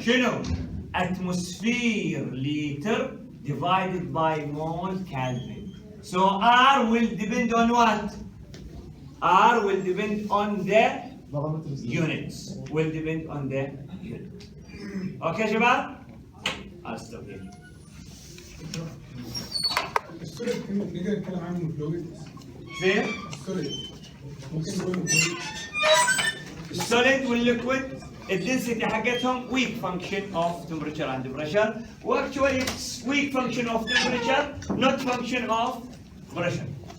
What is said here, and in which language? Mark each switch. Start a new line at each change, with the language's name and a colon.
English: شنو؟ atmosphere liter divided by mole Kelvin. So R will depend on what? R will depend on the parameter units. Will depend on the unit. Okay شباب؟ I'll stop here.
Arabic: السوليد نقدر نتكلم عنه فلويد. فين؟ السوليد ممكن نقول فلويد. السوليد والليكويد الدنسيتي حقتهم
English: weak function of temperature and pressure. Actually it's weak function of temperature, not function of pressure.